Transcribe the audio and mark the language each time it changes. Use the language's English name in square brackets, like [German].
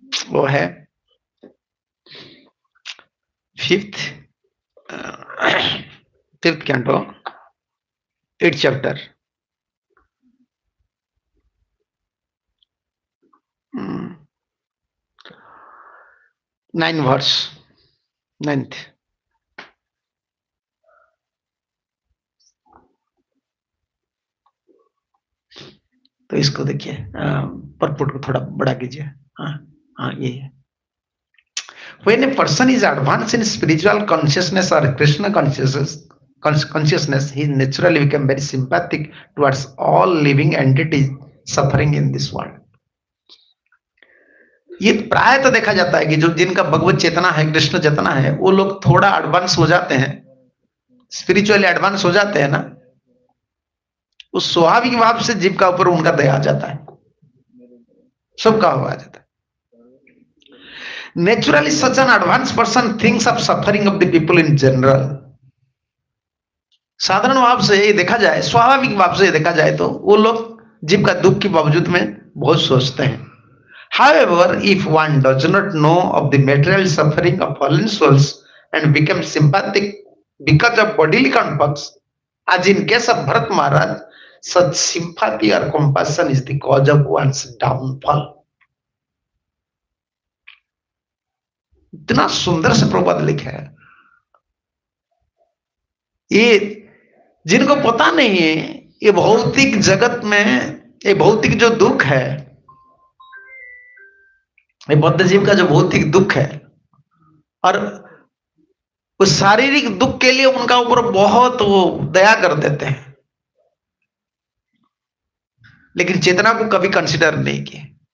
[Hindi] वो है 5th canto 8th chapter, 9 verse, 9th। तो इसको देखिए, परपुट को थोड़ा बड़ा कीजिए। हाँ हाँ, ये है। [English] When a person is advanced in spiritual consciousness or Krishna consciousness, he naturally become very sympathetic towards all living entities suffering in this world. [Hindi] ये प्राय तो देखा जाता है कि जो जिनका भगवत चेतना है, कृष्ण चेतना है, वो लोग थोड़ा एडवांस हो जाते हैं, स्पिरिचुअली एडवांस हो जाते हैं ना, उस स्वाभाविक भाव से जीव का ऊपर उनका दया आ जाता है, सबका हो आ जाता है। [English] Naturally, such an advanced person thinks of suffering of the people in general. [Hindi] साधारण भाव से ये देखा जाए, स्वाभाविक भाव से देखा जाए तो वो लोग जीव का दुख के बावजूद में बहुत सोचते हैं। [English] However, if one does not know of the material suffering of fallen souls and become sympathetic because of bodily comforts, as in case of Bharat Maharaj, such sympathy or compassion is the cause of one's downfall. [Hindi] इतना सुंदर से प्रभुपाद लिखा है। ये जिनको पता नहीं है, ये भौतिक जगत में, ये भौतिक जो दुख है, ये बद्ध जीव का जो भौतिक दुख है, और उस शारीरिक दुख के लिए उनका ऊपर बहुत वो दया कर देते हैं, लेकिन चेतना को कभी कंसिडर नहीं किया।